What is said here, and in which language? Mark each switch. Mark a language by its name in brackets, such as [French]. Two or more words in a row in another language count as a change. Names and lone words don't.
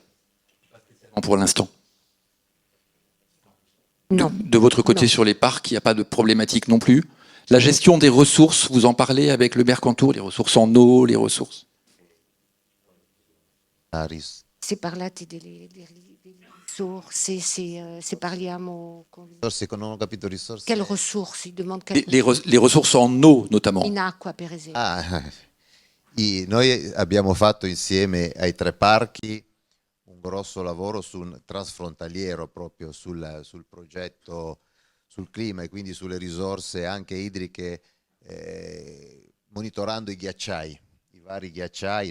[French] Pour l'instant. Non. De votre côté, Non. sur les parcs, il n'y a pas de problématique non plus? La gestion des ressources, vous en parlez avec le Mercantour, les ressources en eau, les ressources? C'est par là [Italian] delle risorse, se parliamo con... Non ho capito risorse. [French] Quelles ressources? Il demande Les ressources en eau, notamment. [Italian] in acqua, per esempio. Noi abbiamo fatto insieme ai tre parchi un grosso lavoro transfrontaliero proprio sul progetto sul clima e quindi sulle risorse anche idriche, monitorando i ghiacciai, i vari ghiacciai.